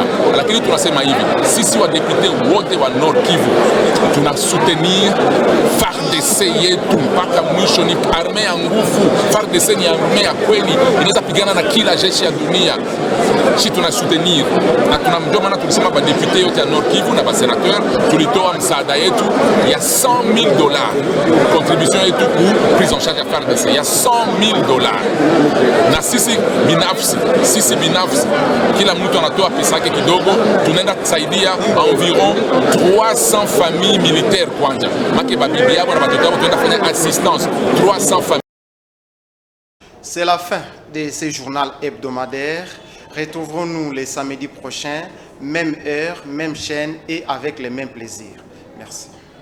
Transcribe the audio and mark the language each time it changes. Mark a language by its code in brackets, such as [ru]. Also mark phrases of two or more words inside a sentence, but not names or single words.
[sw] Lakini tunasema hivi, sisi wa depute wote wa Nord Kivu tuna soutenir FARDC yetu mpaka mwisho. Ni armée ya nguvu. FARDC ni armée ya kweli, inaweza pigana na kila jeshi ya dunia. si tuna soutenir na tunamjua maana tulisema ba député yote ya Nord Kivu na ba sénateur tulitoa msaada yetu ya $100,000 contribution yetu [fr] pour prise en charge [sw] ya FARDC ya $100,000 na sisi binafsi kila mtu anatoa pesa yake kidogo, tunaenda kusaidia [fr] environ 300 familles militaires [sw] kwanja make babibi yabo na batoto yabo tunaenda kufanya [fr] assistance 300 familles. C'est la fin de ce journal hebdomadaire. Retrouvons-nous les samedis prochains, même heure, même chaîne et avec les mêmes plaisirs. Merci.